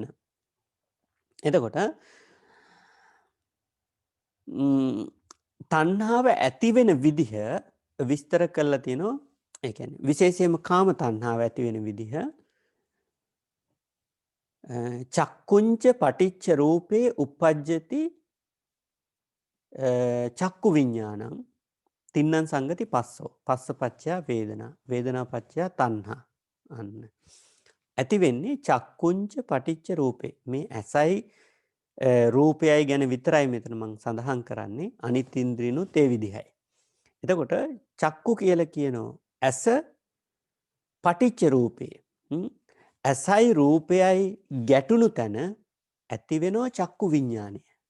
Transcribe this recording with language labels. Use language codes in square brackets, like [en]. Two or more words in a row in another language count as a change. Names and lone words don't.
[si] එතකොට තණ්හාව ඇති වෙන විදිහ විස්තර කරලා තියෙනවා. ඒ කියන්නේ විශේෂයෙන්ම කාම තණ්හාව ඇති වෙන විදිහ [pi] චක්කුංච පටිච්ච රූපේ uppajjati චක්කු විඥානං තින්නම් සංගති පස්සෝ පස්සපච්චය වේදනා වේදනා පච්චය තණ්හා [si] අන්න ඇති වෙන්නේ [pi] චක්කුංච පටිච්ච රූපේ [si] මේ ඇසයි රූපයයි ගැන විතරයි මෙතන මම සඳහන් කරන්නේ අනිත් ඉන්ද්‍රියනුත් ඒ විදිහයි. එතකොට චක්කු කියලා කියනෝ ඇස [pi] පටිච්ච රූපේ [si] ඇසයි රූපයයි ගැටුණු තැන ඇති වෙනවා චක්කු විඥානය.